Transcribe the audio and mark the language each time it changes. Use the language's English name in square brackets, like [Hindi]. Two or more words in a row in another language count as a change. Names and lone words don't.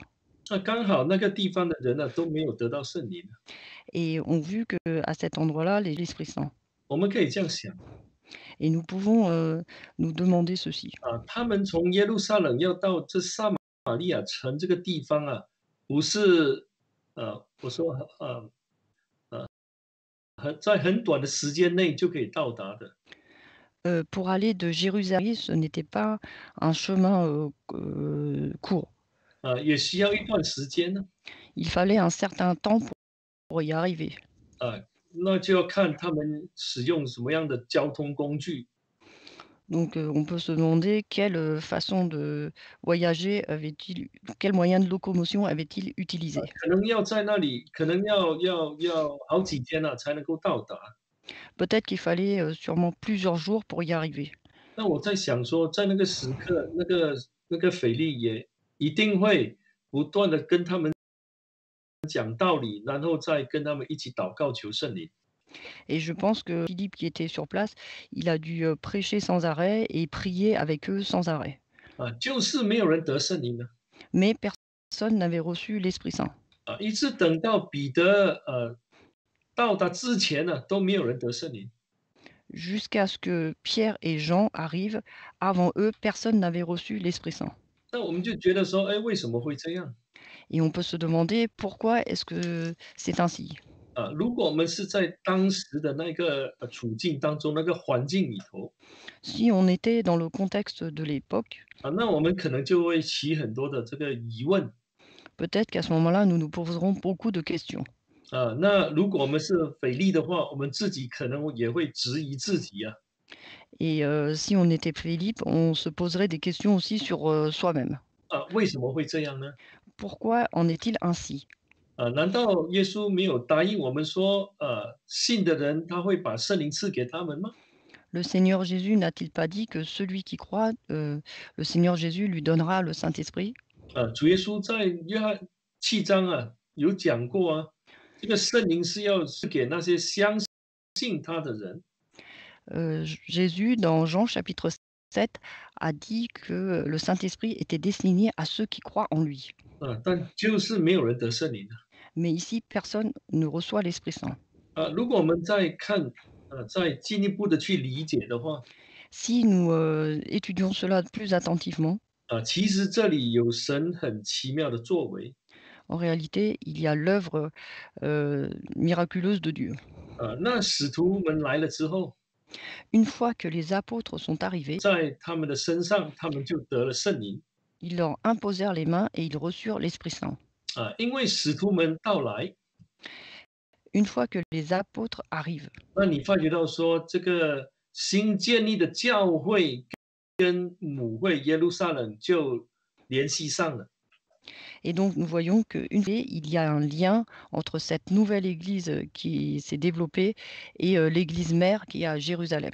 [Chinese] 刚好那个地方的人呢都没有得到圣灵。 [French] et ont vu qu'à cet endroit-là, l'Esprit Saint. [Chinese] 我们可以这样想 [French] Et nous pouvons, nous demander ceci: [Chinese] 他们从耶路撒冷要到这撒玛利亚城这个地方不是我说在很短的时间内就可以到达的。 [French] Pour aller de Jérusalem, ce n'était pas un chemin, court. [Chinese] 也需要一段时间呢。 [French] Il fallait un certain temps pour y arriver. [Chinese] 那就要看他们使用什么样的交通工具。 [French] Donc, on peut se demander quelle, façon de voyager avait-il quel moyen de locomotion avait-il utilisé? [Chinese] 可能要在那里，可能要好几天了才能够到达。 [French] Peut-être qu'il fallait, sûrement plusieurs jours pour y arriver. [Chinese] 那我在想说，在那个时刻，那个腓力也一定会不断的跟他们讲道理，然后再跟他们一起祷告求圣灵。 [French] Et je pense que Philippe qui était sur place, il a dû, prêcher sans arrêt et prier avec eux sans arrêt. [Chinese] 就是没有人得圣灵的。 [French] Mais personne n'avait reçu l'Esprit Saint. [Chinese] 一直等到彼得到达之前呢，都没有人得圣灵。 [French] Jusqu'à ce que Pierre et Jean arrivent, avant eux, personne n'avait reçu l'Esprit Saint. [Chinese] 那我们就觉得说，哎，为什么会这样？ [French] Et on peut se demander pourquoi est-ce que c'est ainsi? [Chinese] 如果我们是在当时的那个处境当中，那个环境里头， [French] Si on était dans le contexte de l'époque, [Chinese] 那我们可能就会起很多的这个疑问。 [French] peut-être qu'à ce moment-là, nous nous poserons beaucoup de questions. [Chinese] 那如果我们是腓力的话，我们自己可能也会质疑自己啊。 [French] Et si on était Philippe, on se poserait des questions aussi sur, soi-même. [Chinese] 为什么会这样呢？ [French] Pourquoi en est-il ainsi? [Chinese] 难道耶稣没有答应我们说，信的人他会把圣灵赐给他们吗？ [French] Le Seigneur Jésus n'a-t-il pas dit que celui qui croit, le Seigneur Jésus lui donnera le Saint-Esprit? [Chinese] 主耶稣在约翰7章有讲过啊，这个圣灵是要赐给那些相信他的人。 [French] Jésus, dans Jean chapitre 7, a dit que le Saint-Esprit était destiné à ceux qui croient en lui. [Chinese] 但就是没有人得圣灵的。 [French] Mais ici, personne ne reçoit l'Esprit Saint. [Chinese] 如果我们再看，再进一步的去理解的话， [French] Si nous étudions cela plus attentivement, [Chinese] 其实这里有神很奇妙的作为。 [French] en réalité, il y a l'œuvre miraculeuse de Dieu. [Chinese] 那使徒们来了之后， [French] Une fois que les apôtres sont arrivés, [Chinese] 在他们的身上，他们就得了圣灵。 [French] ils leur imposèrent les mains et ils reçurent l'Esprit Saint. [Chinese] 因为使徒们到来， [French] Une fois que les apôtres arrivent, [Chinese] 那你发觉到说，这个新建立的教会跟母会耶路撒冷就联系上了。 [French] et donc nous voyons qu'une fois, il y a un lien entre cette nouvelle église qui s'est développée et l'église mère qui est à Jérusalem.